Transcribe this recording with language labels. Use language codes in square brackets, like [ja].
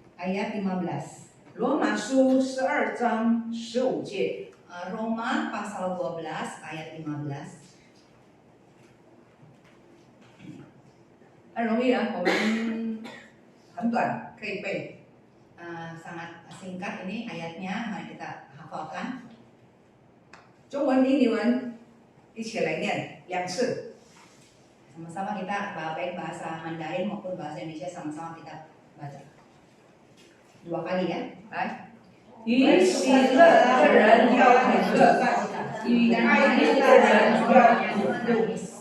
[id] ayat 15. [zh] 罗马书12章15节。 [id] Roma pasal 12 ayat 15. [zh] 很容易啊，我们很短可以背。 [id] sangat singkat ini ayatnya, mari kita hafalkan. [zh] 中文英语文一起来念2次。 [id] Sama-sama kita baik bahasa Mandarin maupun bahasa Indonesia sama-sama kita baca. 2 kali ya. [zh] 来，与喜乐的人要同乐，与哀哭的人要同乐。